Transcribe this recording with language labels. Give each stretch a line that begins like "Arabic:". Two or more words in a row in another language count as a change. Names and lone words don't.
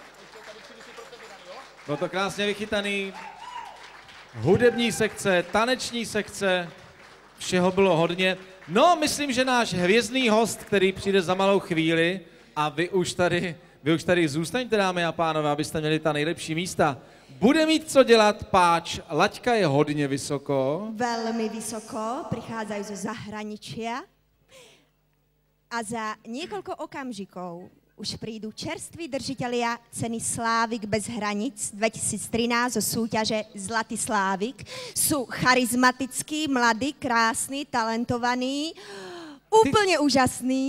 Czech: Bylo to krásně vychytaný. Hudební sekce, taneční sekce, všeho bylo hodně. No, myslím, že náš hvězdný host, který přijde za malou chvíli, a vy už tady zůstaňte, dámy a pánové, abyste měli ta nejlepší místa. Bude mít co dělat, páč, laťka je hodně vysoko. Velmi vysoko,
Slovak: prichádzajú zo zahraničia. A za niekoľko okamžikov už prídu čerství držitelia ceny Slávik bez hranic 2013 zo súťaže Zlatý Slávik. Sú charizmatickí, mladí, krásni, talentovaní, úplne úžasní.